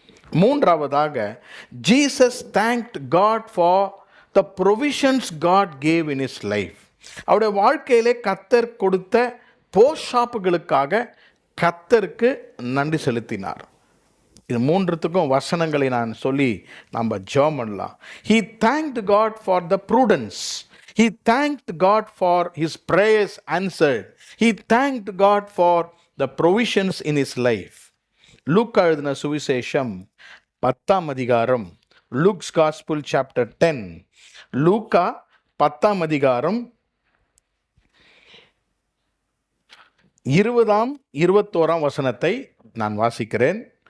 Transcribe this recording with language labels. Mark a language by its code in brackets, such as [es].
[en] மூன்றாவதாக, Jesus thanked God for the provisions God gave in his life. [ta] அவருடைய வாழ்க்கையிலே கர்த்தர் கொடுத்த போஷாப்புகளுக்காக கர்த்தருக்கு நன்றி செலுத்தினார். இது மூன்றுத்துக்கும் வசனங்களை நான் சொல்லி நம்ம ஜெபம் பண்ணலாம். [en] He thanked God for the prudence. He thanked God for his prayers answered. He thanked God for the provisions in his life. [ta] லூக்கா எழுதின சுவிசேஷம் 10ஆம் அதிகாரம், [en] Luke's Gospel chapter 10. [ta] லூக்கா 10ஆம் அதிகாரம் 20-21 வசனத்தை நான் வாசிக்கிறேன்.